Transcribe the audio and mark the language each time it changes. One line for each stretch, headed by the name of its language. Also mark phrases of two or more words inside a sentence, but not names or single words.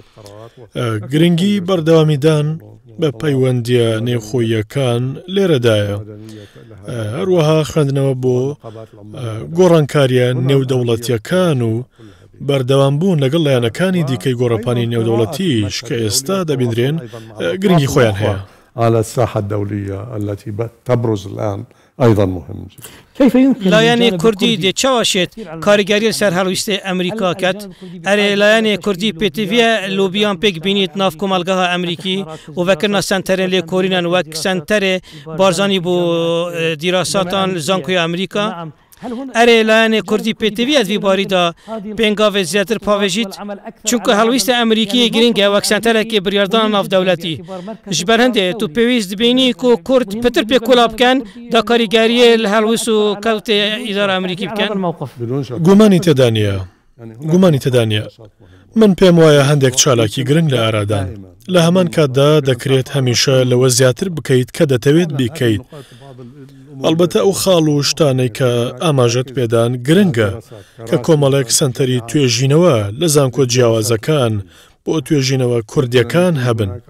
Central Kurdish: گرنگی بەردەوامیدان بە پەیوەندیە نێوخۆیەکان لێرەدایە هەروەها خوێندنەوە بۆ گۆڕانکاریە نێودەوڵەتیەکان و بەردەوام بوون لەگەڵ لایەنەکانی دیکەی گۆڕەپانی نێودەوڵەتیش کە ئێستا دەبینرێن گرنگی خۆیان هەیە
Arabic: على الساحة الدولية التي تبرز الآن أيضا مهم
Kurdish: لایەنێ کوردی دێچاوەشێت کاریگەری سەر هەڵویستێ ئەمریکا کات ئەرێ لایەنێ کوردی پێتیڤە لۆبیان پێک بینیت ناف کۆمەلگەها ئەمریکی و vekirina senterên lêkorînan wek senterê barzanî بۆ دیراساتان زانکۆی ئەمریکا ئەرێ لایەنێ کوردی پێتیڤە vî barîda pêngavê zêtir pavêjît çunku helwîsta Emerîkiyê giring e wek senterekê biryardana navdewletî ji ber hindê tu pêwîst dibînî ku Kurd pitir pê kola bikin da karîgeriyê li helwîst û kewtê îdara Emerîkî bikin
Central Kurdish: گومانی تێدا نیە گومانی تێدا نیە من پێم وایە هەندێک چالاکی گرنگ لە ئارادان لە هەمان کاتدا دەکرێت هەمیشە لەوە زیاتر بکەیت کە دەتەوێت بیکەیت ئەلبەتە ئەو خاڵ و شتانەی کە ئاماژەت پێدان گرنگە کە کۆمەڵێک سنتەری توێژینەوە لە زانکۆ جیاوازەکان بۆ توێژینەوە کوردیەکان هەبن